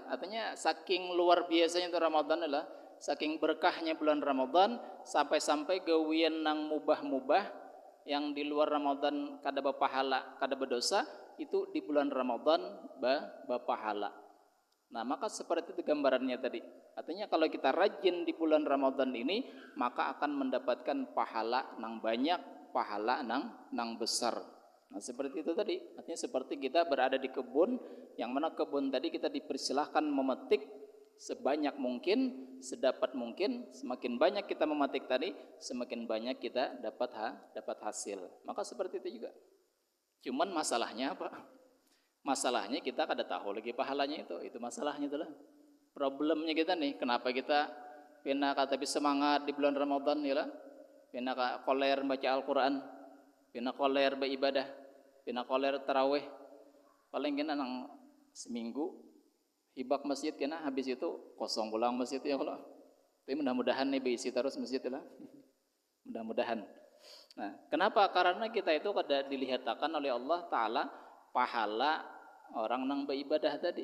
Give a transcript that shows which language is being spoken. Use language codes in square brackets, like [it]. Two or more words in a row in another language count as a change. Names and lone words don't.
[bjn] Artinya saking luar biasanya itu Ramadan adalah saking berkahnya bulan Ramadan, sampai-sampai gawian nang mubah-mubah yang di luar Ramadan kada berpahala, kada berdosa, itu di bulan Ramadan berpahala. Nah, [id] maka seperti itu gambarannya tadi. [bjn] Artinya kalau kita rajin di bulan Ramadan ini, maka akan mendapatkan pahala nang banyak, pahala nang besar. [id] Nah, seperti itu tadi. Artinya seperti kita berada di kebun, yang mana kebun tadi kita dipersilahkan memetik sebanyak mungkin, sedapat mungkin. Semakin banyak kita memetik tadi, semakin banyak kita dapat hasil. Maka seperti itu juga. Cuman masalahnya apa? [bjn] Masalahnya kita kada tahu lagi pahalanya itu masalahnya itulah. Problemnya kita nih, kenapa kita pena kata semangat di bulan Ramadan ya lah, pena koler baca Al-Qur'an, pena koler beribadah. pinakoler taraweh paling kena nang seminggu hibak masjid kena habis itu kosong pulang masjid ya kalau. [id] Tapi mudah-mudahan nih diisi terus masjid lah. Mudah-mudahan. Nah, kenapa? [bjn] Karena kita itu kada dilihatkan oleh Allah Ta'ala pahala orang nang beribadah tadi.